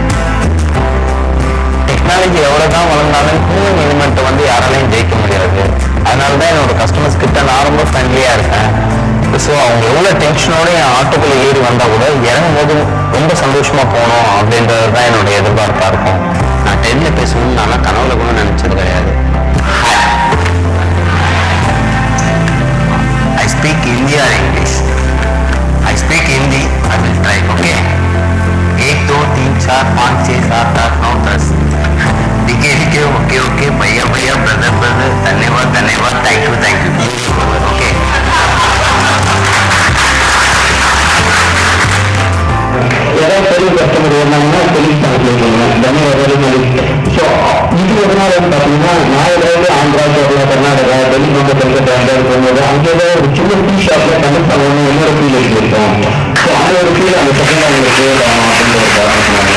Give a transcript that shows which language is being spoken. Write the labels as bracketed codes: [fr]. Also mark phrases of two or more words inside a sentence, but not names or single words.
[ta] டெக்னாலஜி எவ்வளோதான் வளர்ந்தாலும் ஹியூமன் எலிமெண்ட்டை வந்து யாராலையும் ஜெயிக்க முடியாது அதனால தான் என்னோட கஸ்டமர்ஸ் கிட்ட நான் ரொம்ப ஃப்ரெண்ட்லியாக இருக்கேன் ஸோ அவங்க எவ்வளோ டென்ஷனோட என் ஆட்டோக்குள்ள ஏறி வந்தால் கூட இறங்கும் போது ரொம்ப சந்தோஷமாக போகணும் அப்படின்றது தான் என்னோட எதிர்பார்ப்பாக இருக்கும் நான் 10ல் பேசணும்னு நான் கனவுல கூட நினச்சது கிடையாது [en] I speak Hindi or English I speak Hindi I will try okay 1 2 3 4 5 6 7 8 9 10 दिखे okay okay [hi] भैया भैया [en] brother brother [hi] धन्यवाद धन्यवाद [en] thank you okay [ta] யாராவது பெரிய கஸ்டமர் இருந்தாங்கன்னா டெலிட் பண்ணிக்கலாம் தனியாக ஸோ இது ஒரு நாள் வந்து பார்த்தீங்கன்னா நான் ஏதாவது ஆந்திரா கேரளா கர்நாடகா டெல்லி போன்ற கல்கத்தா போகும்போது அங்கே ஏதாவது ஒரு சின்ன டீ ஷாப்பில் கனெக்ட் பண்ணணும் இன்னொரு ஃபீல் இருக்கும் ஸோ அந்த ஒரு ஃபீல் அந்த செகண்ட் அவங்களுக்கு ஆகணும் அப்படின்னு ஒரு காரணம்